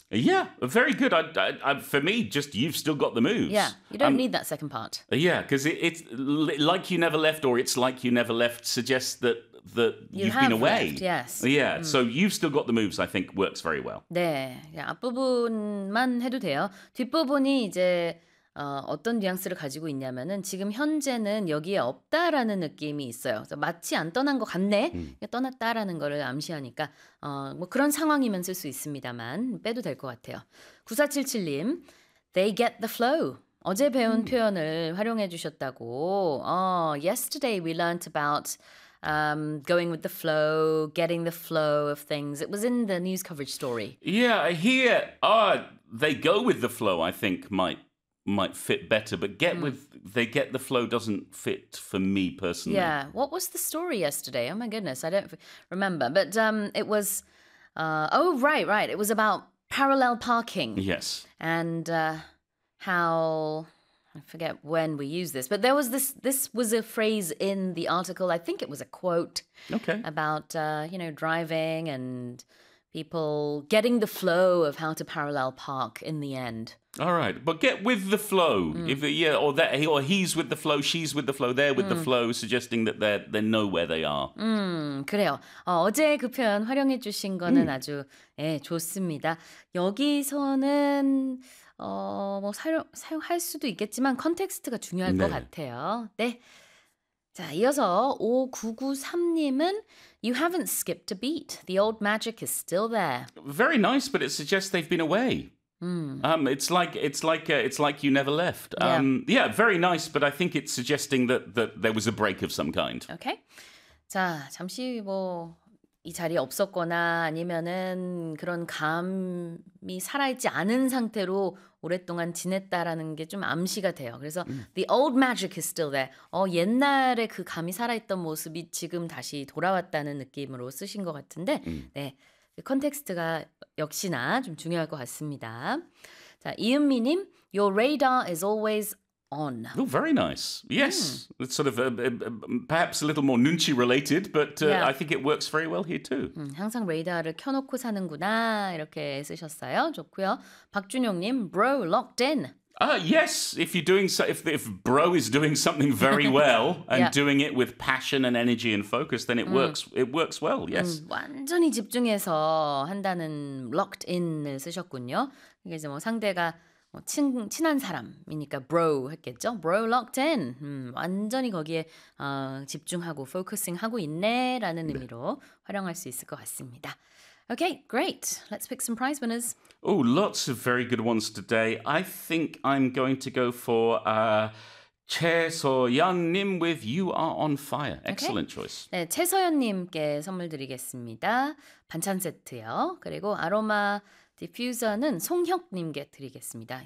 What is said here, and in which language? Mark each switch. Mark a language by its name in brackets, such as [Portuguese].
[English] Yeah, very good. I, for me, just you've still got the moves. Yeah, you don't need that second part. Yeah, because it's like you never left, or it's like you never left suggests that You you've been have left, yes. Yeah, so you've still got the moves, I think, works very well. [Korean] 네, 앞부분만 해도 돼요. 뒷부분이 이제 어떤 뉘앙스를 가지고 있냐면은 지금 현재는 여기에 없다라는 느낌이 있어요. 그래서 마치 안 떠난 것 같네. 떠났다라는 거를 암시하니까 뭐 그런 상황이면 쓸수 있습니다만 빼도 될것 같아요. [English] 9477님, they get the flow. [Korean] 어제 배운 표현을 활용해 주셨다고. [English] Yesterday we learnt about going with the flow, getting the flow of things. It was in the news coverage story. Yeah, here, they go with the flow, I think might fit better, but they get the flow doesn't fit for me personally. Yeah, what was the story yesterday? Oh my goodness, I don't remember. But it was, oh right. It was about parallel parking Yes. and how. I forget when we use this, but this was a phrase in the article. I think it was a quote Okay. about driving and people getting the flow of how to parallel park in the end. All right, but get with the flow. Or he's with the flow, she's with the flow, they're with the flow, suggesting that they know where they are. [Korean] 그래요. 어제 그 표현 활용해 주신 거는 아주 좋습니다. 여기서는 뭐 사용할 수도 있겠지만 컨텍스트가 중요할 것 네. 같아요. 네. 자, 이어서 5993님은 [English] You haven't skipped a beat. The old magic is still there. Very nice, but it suggests they've been away. It's like you never left. Yeah. Yeah, very nice, but I think it's suggesting that there was a break of some kind. Okay. [Korean] 자, 잠시 뭐이 자리에 없었거나 아니면은 그런 감이 살아있지 않은 상태로 오랫동안 지냈다라는 게좀 암시가 돼요. 그래서 [English] the old magic is still there. [Korean] 옛날에 그 감이 살아있던 모습이 지금 다시 돌아왔다는 느낌으로 쓰신 것 같은데, 네. 컨텍스트가 역시나 좀 중요할 것 같습니다. [English] 자, 이은미님, your radar is always on. Oh, very nice. Yes, it's sort of perhaps a little more nunchi related, but I think it works very well here too. [Korean] 항상 레이더를 켜놓고 사는구나 이렇게 쓰셨어요. 좋고요. [English] 박준용님, bro, locked in. Yes, if you're doing so, if bro is doing something very well and doing it with passion and energy and focus, then it works well. Yes. [Korean] 완전히 집중해서 한다는 locked in을 쓰셨군요. 이게 이제 뭐 상대가 친한 사람이니까 bro 했겠죠? [English] bro locked in. [Korean] 완전히 거기에 집중하고 focusing하고 있네라는 의미로 활용할 수 있을 것 같습니다. [English] Okay, great. Let's pick some prize winners. Oh, lots of very good ones today. I think I'm going to go for Chaesoyun Nim with You Are on Fire. Okay. Excellent choice. [Korean] 네, 최서연님께 선물 드리겠습니다. 반찬 세트요. 그리고 아로마 디퓨저는 송혁님께 드리겠습니다.